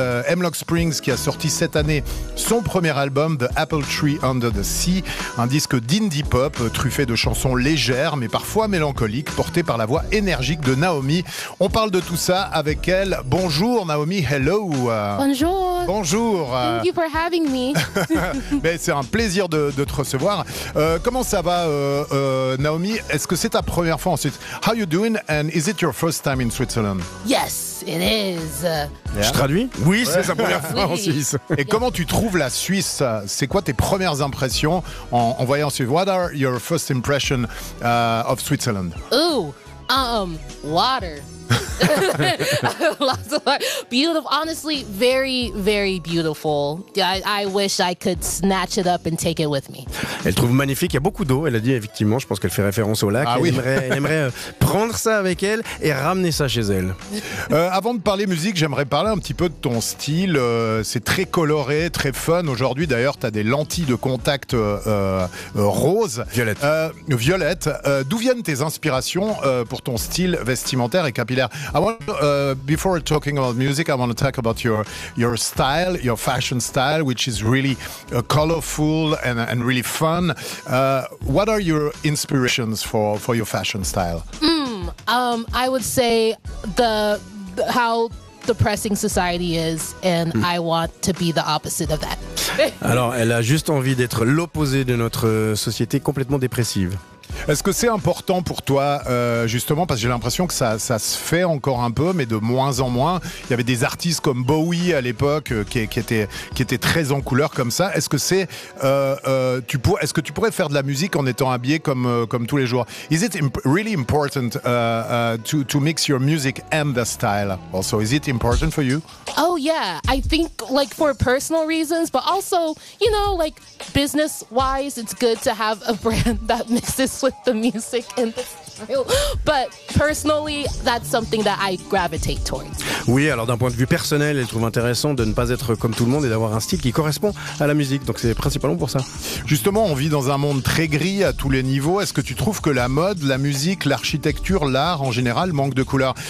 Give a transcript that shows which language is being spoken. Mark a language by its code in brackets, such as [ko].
[fr] Hemlock Springs, qui a sorti cette année son premier album, The Apple Tree Under the Sea, un disque d'indie pop, truffé de chansons légères mais parfois mélancoliques, portées par la voix énergique de Naomi. On parle de tout ça avec elle. Bonjour Naomi, [en] hello. [fr] Bonjour. Bonjour. [en] Thank you for having me. [fr] Mais c'est un plaisir de te recevoir. Comment ça va Naomi? Est-ce que c'est ta première fois en Suisse? [en] How you doing and is it your first time in Switzerland? Yes, it is. [fr] Yeah. Je traduis? Oui, c'est sa première fois en Suisse. Et comment tu trouves la Suisse? C'est quoi tes premières impressions en voyant ce... [en] What are your first impressions of Switzerland? Ooh, water. Lots of water. Beautiful. Honestly, very, very beautiful. I wish I could snatch it up and take it with me. [fr] Elle trouve magnifique. Il y a beaucoup d'eau. Elle a dit, effectivement, je pense qu'elle fait référence au lac. Ah, oui. Elle aimerait prendre ça avec elle et ramener ça chez elle. Avant de parler musique, j'aimerais parler un petit peu de ton style. C'est très coloré, très fun. Aujourd'hui, d'ailleurs, tu as des lentilles de contact roses. Violette. D'où viennent tes inspirations pour ton style vestimentaire et capillaire? [en] I want before talking about music, I want to talk about your style, your fashion style, which is really colorful and really fun. What are your inspirations for your fashion style? I would say the how depressing society is, and I want to be the opposite of that. [fr] Alors, elle a juste envie d'être l'opposé de notre société complètement dépressive. Est-ce que c'est important pour toi, justement, parce que j'ai l'impression que ça se fait encore un peu, mais de moins en moins. Il y avait des artistes comme Bowie à l'époque qui étaient très en couleur comme ça. Est-ce que c'est est-ce que tu pourrais faire de la musique en étant habillé comme tous les jours? [en] Is it really important to mix your music and the style? Also, is it important for you? Oh yeah, I think like for personal reasons, but also, you know, like business wise, it's good to have a brand that mixes with the music and the style. But personally, that's something that I gravitate towards. [fr] Oui, alors d'un point de vue personnel, elle trouve intéressant de ne pas être comme tout le monde et d'avoir un style qui correspond à la musique. Donc c'est principalement pour ça. Justement, on vit dans un monde très gris à tous les niveaux. Est-ce que tu trouves que la mode, la musique, l'architecture, l'art en général manquent de couleurs?